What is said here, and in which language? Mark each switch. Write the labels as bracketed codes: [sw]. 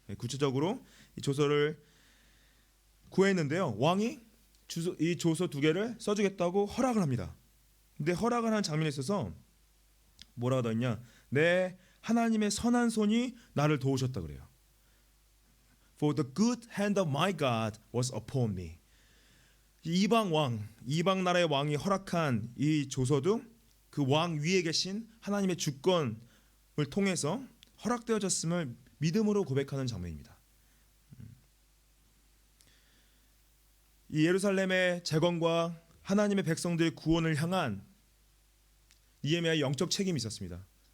[ko] 예, 구체적으로 이 조서를 구했는데요. 왕이 이 조서 두 개를 써주겠다고 허락을 합니다. 근데 허락을 하는 장면에 있어서 뭐라고 더 있냐? 내 하나님의 선한 손이 나를 도우셨다 그래요. [en] For the good hand of my God was upon me. [ko] 이방 왕, 이방 나라의 왕이 허락한 이 조서도 그 왕 위에 계신 하나님의 주권을 통해서 허락되어졌음을 믿음으로 고백하는 장면입니다. 이 예루살렘의 재건과 하나님의 백성들의 구원을 향한 느헤미야의 영적 책임이 있었습니다.